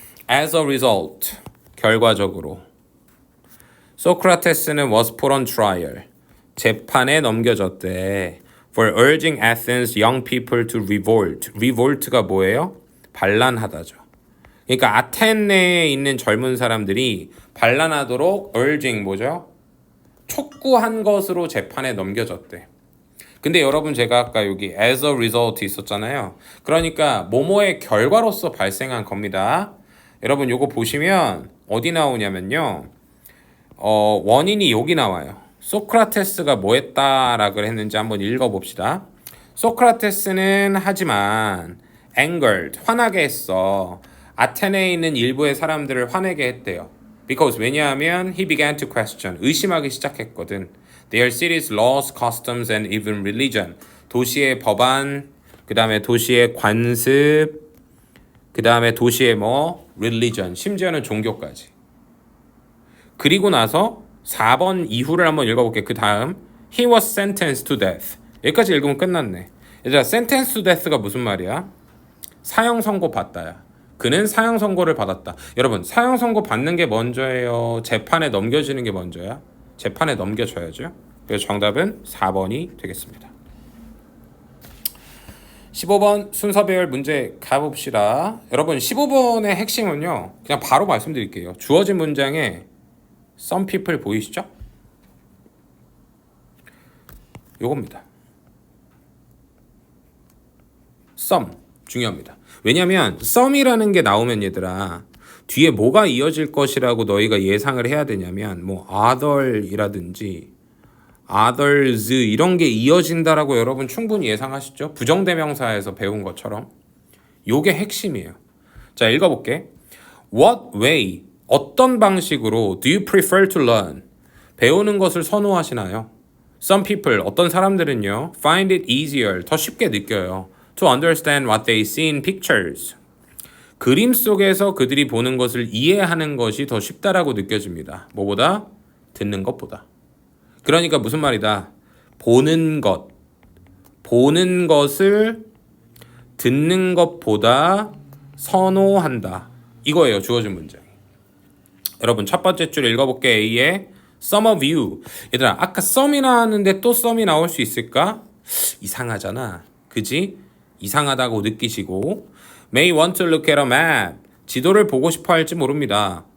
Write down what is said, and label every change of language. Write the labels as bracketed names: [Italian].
[English] As a result, [Korean] 결과적으로 소크라테스는 [English] was put on trial. [Korean] 재판에 넘겨졌대. [English] For urging Athens young people to revolt. [Korean] revolt가 뭐예요? 반란하다죠. 그러니까 아테네에 있는 젊은 사람들이 반란하도록 urging 뭐죠? 촉구한 것으로 재판에 넘겨졌대. 근데 여러분 제가 아까 여기 [English] as a result [Korean] 있었잖아요. 그러니까 뭐뭐의 결과로서 발생한 겁니다. 여러분 요거 보시면 어디 나오냐면요. 원인이 여기 나와요. 소크라테스가 뭐 했다라고 했는지 한번 읽어봅시다. 소크라테스는 하지만 angered, 화나게 했어. 아테네에 있는 일부의 사람들을 화내게 했대요. [English] Because [Korean] 왜냐하면 [English] he began to question, [Korean] 의심하기 시작했거든. [English] Their city's laws, customs, and even religion. [Korean] 도시의 법안, 그 다음에 도시의 관습, 그 다음에 도시의 religion, 심지어는 종교까지. 그리고 나서 4번 이후를 한번 읽어볼게요. 그 다음 [English] He was sentenced to death. [Korean] 여기까지 읽으면 끝났네. 얘들아, [English] sentenced to death [Korean] 가 무슨 말이야? 사형 선고 받다야. 그는 사형 선고를 받았다. 여러분, 사형 선고 받는 게 먼저예요? 재판에 넘겨지는 게 먼저야? 재판에 넘겨져야죠. 그래서 정답은 4번이 되겠습니다. 15번 순서 배열 문제 가봅시다. 여러분, 15번의 핵심은요, 그냥 바로 말씀드릴게요. 주어진 문장에 [English] some people [Korean] 보이시죠? 요겁니다. some 중요합니다. 왜냐면 some이라는 게 나오면 얘들아 뒤에 뭐가 이어질 것이라고 너희가 예상을 해야 되냐면 other이라든지 others 이런 게 이어진다라고 여러분 충분히 예상하시죠? 부정대명사에서 배운 것처럼 요게 핵심이에요. 자, 읽어볼게. [English] What way, [Korean] 어떤 방식으로 [English] do you prefer to learn? [Korean] 배우는 것을 선호하시나요? [English] Some people, [Korean] 어떤 사람들은요, [English] find it easier, [Korean] 더 쉽게 느껴요. [English] To understand what they see in pictures. [Korean] 그림 속에서 그들이 보는 것을 이해하는 것이 더 쉽다라고 느껴집니다. 뭐보다? 듣는 것보다. 그러니까 무슨 말이다? 보는 것을 듣는 것보다 선호한다. 이거예요, 주어진 문장이. 여러분, 첫 번째 줄 읽어볼게. A에 some of you. 얘들아, 아까 some이 나왔는데 또 some이 나올 수 있을까? 이상하잖아. 그지? 이상하다고 느끼시고 [English] may want to look at a map. [Korean] 지도를 보고 싶어 할지 모릅니다.